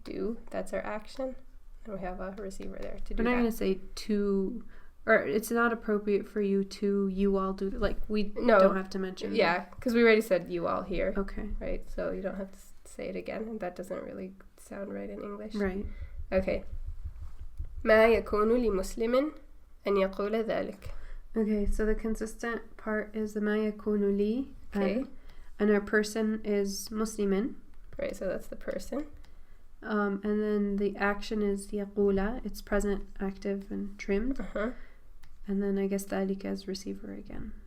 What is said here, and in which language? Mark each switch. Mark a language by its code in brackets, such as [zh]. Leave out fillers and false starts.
[en] Do, that's our action. And we have a receiver there to do that. We're not going to say to, or it's not appropriate for you all do, like we don't have to mention. Yeah, because we already said you all here. Okay. Right, so you don't have to say it again, and that doesn't really sound right in English. Right. Okay. [ar] ما يكون لمسلم أن يقول ذلك. [en] Okay, so the consistent part is the [ar] ما يكون لي. [en] Okay. And our person is muslimin. Right, so that's the person. And then the action is [ar] يقول. [en] It's present, active, and trimmed. Uh-huh. And then I guess [ar] ذلك [en] is receiver again.